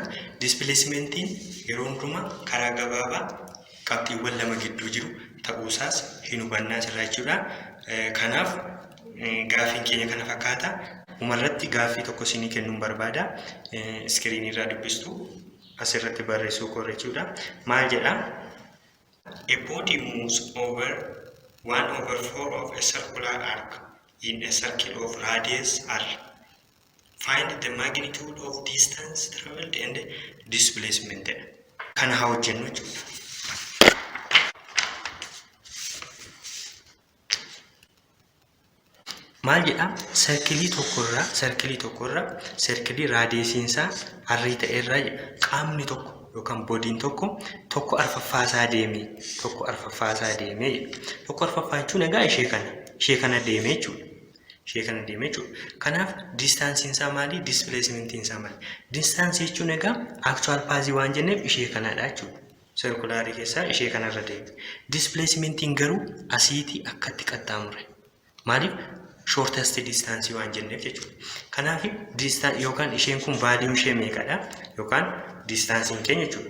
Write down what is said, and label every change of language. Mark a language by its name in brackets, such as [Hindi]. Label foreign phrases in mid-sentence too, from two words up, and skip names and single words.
[Oromo] Displacementiin yeroo hundumaa karaa gabaabaa qabxiiwwan lama gidduu jiru ta'uu isaas hin hubannaa sirraa jechuudha. Kanaaf gaaffiin keenya kana fakkaata. Umarratti gaaffii tokko isinii kennuun barbaada. Iskiriinii irraa dubbistu asirratti barreessuu qorra jechuudha. Maal jedha? [English] A body moves over 1/4 of a circular arc in a circle of radius r. Find the magnitude of distance traveled and displacement. [Oromo] Kana haa hojjennu jechuudha. Maal jedha? Sarkilii tokkorra sarkilii raadiyeesiin isaa arrii ta'erra qaamni tokko yookaan boodiin tokko arfaffaasaa deemee tokko arfaffaasaa deemee tokko arfaffaa jechuun egaa ishee kana deemee jechuudha. Ishee kana deemee jechuudha. Kanaaf distaansiin isaa maali? Displacement isaa maali? Distaansii jechuun egaa [English] actual path [Oromo] waan jenneef ishee kanadha jechuudha. Circularii keessaa ishee kanarra deeme. Displacementiin garuu asiitii akkatti qaxxaamure. Maaliif? [English] Shortest distance [Oromo] waan jenneef jechuudha. Kanaaf yookaan isheen kun value ishee meeqadha? Yookaan distansiin keenya jechuudha.